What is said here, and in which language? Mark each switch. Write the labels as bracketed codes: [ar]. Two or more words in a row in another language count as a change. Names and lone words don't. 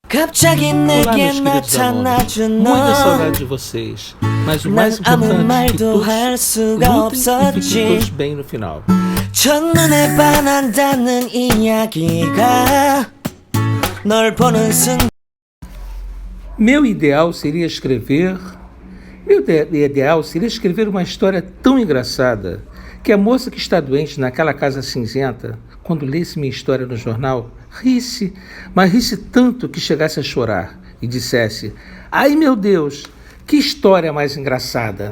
[ko] 갑자기 [pt] Olá, [ko] 내게 [pt] meus queridos alunos. [ko] 나타나준 [pt] Muita [ko] 너. [pt] saudade de vocês. Mas o [ko] 난 [pt] mais [ko] 아무 [pt] importante é que [ko] 말도 [pt] todos [ko] 할 수가 [pt] lutem e fiquem todos [ko] 없었지. [pt] bem no final. [ko] 첫눈에 반한다는 이야기가 널 보는 순간 [pt] Meu ideal seria escrever uma história tão engraçada que a moça que está doente naquela casa cinzenta, quando lesse minha história no jornal, risse, mas risse tanto que chegasse a chorar e dissesse: "Ai, meu Deus, que história mais engraçada!"